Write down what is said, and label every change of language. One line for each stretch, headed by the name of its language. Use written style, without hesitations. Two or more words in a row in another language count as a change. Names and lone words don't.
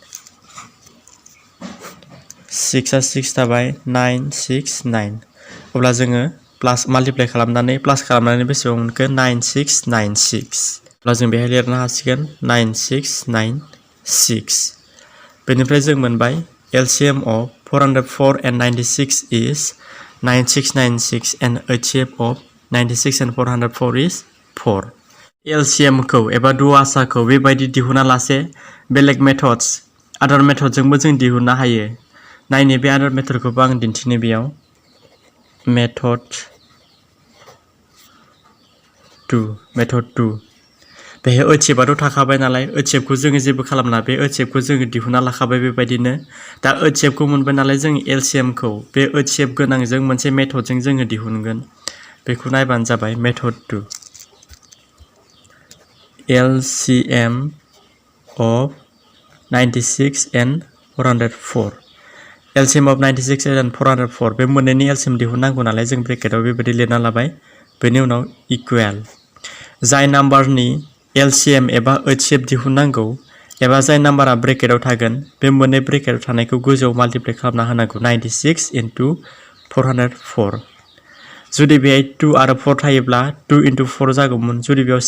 Bodo: 6 आ 6 थाबाय 9 6 9 अब्ला जोङो प्लास माल्टिप्लाइ खालामनानै प्लास खालामनानै बेसेबां मोनखो 9696 अब्ला जों बेहाय लिरनो हासिगोन 9696 बेनिफ्राय जों मोनबाय
English: LCM of 404 and 96 is 9696 and HCF of 96 and 404 is 4
Bodo: LCM खौ एबा दुआसाखौ बेबायदि दिहुना लासे बेलेग मेथड्स आदार मेथडजोंबो जों दिहुननो हायो नायनो बे आदार मेथडखौबो आं दिन्थिनो बेयाव मेथड 2 बेहाय HCF आथ' थाखाबाय नालाय HCF खौ जोङो जेबो खालामना बे HCF खौ जोङो दिहुनना लाखाबाय बेबायदिनो दा HCF खौ मोनबाय नालाय जों LCM खौ बे HCF गोनांजों मोनसे मेथडजों जोङो दिहुनगोन बेखौ नायबानो जाबाय मेथड 2
English: LCM of 96 and 404 LCM of 96 and 404
Bodo: बे मोननैनि LCM दिहुननांगौ नालाय जों ब्रेकेटआव बेबायदि लिरना लाबाय बेनि उनाव इकुवेल जाय नाम्बारनि LCM एबा HCF दिहुननांगौ एबा जाय नाम्बारा ब्रेकेटआव थागोन बे मोननै ब्रेकेटआव थानायखौ गोजौआव माल्टिप्लाइ खालामना होनांगौ 96 into 404 जुदि बेहाय 2 आरो 4 थायोब्ला 2 into 4 जागौमोन जुदि बेयाव